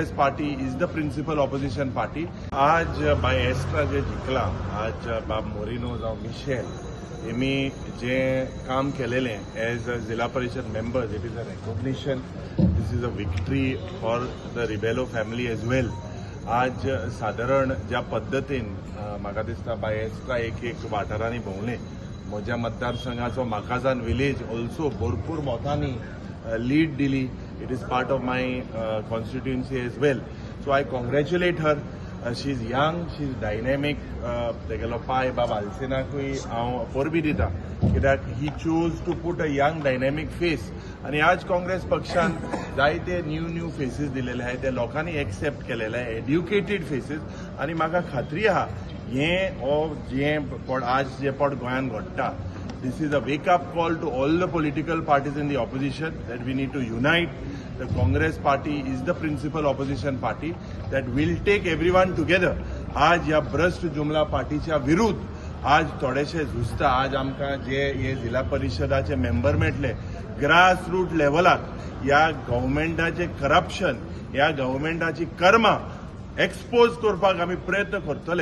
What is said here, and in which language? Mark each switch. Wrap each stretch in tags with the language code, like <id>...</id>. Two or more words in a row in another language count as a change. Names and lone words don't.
<en>party is the principal opposition party.</en> <kok>आज बाय एस्ट्रा जे जिंकला आज बाब मोरिनो जावं मिशेल हेमी जे काम केलेले</kok> <en>as a Zilla Parishad members it is a recognition. this is a victory for the Rebelo family as well.</en> <kok>आज साधारण ज्या पद्दतीन म्हाका दिसता बाय एस्ट्रा एक वाठारांनी भोंवले. म्हज्या मतदारसंघाचो माकाजान विलेज ऑल्सो भरपूर मोठांनी लीड दिली.</kok> <en>It is part of my constituency as well. So I congratulate her. She is young, she is dynamic.</en> <kok>तेगेलो पाय बाब आलसेनाकूय हांव परबी दिता कित्याक ही</kok> <en>chose to put a young dynamic face.</en> <kok>आनी आज काँग्रेस पक्षान जायते</kok> <en>new faces</en> <kok>दिलेले आहाय ते लोकांनी एक्सेप्ट केलेले आहाय</kok> <en>educated faces.</en> <kok>आनी म्हाका खात्री आहा आज जे पड गोंयान घडटा</kok> <en>this is a wake-up call to all the political parties in the opposition that we need to unite. The Congress party is the principal opposition party that will take everyone together.</en> <kok>आज या भ्रष्ट जुमला पार्टीच्या विरुद्ध आज थोडेशे झुजता. आज आमकां जे हे जिल्हा परिषदाचे मेंबर मेळटले</kok> <en>grass root</en> <kok>लेवलाक ह्या गव्हर्मेंटाचे करप्शन ह्या गव्हर्मेंटाची कर्मां एक्सपोज करपाक आमी प्रयत्न करतले.</kok>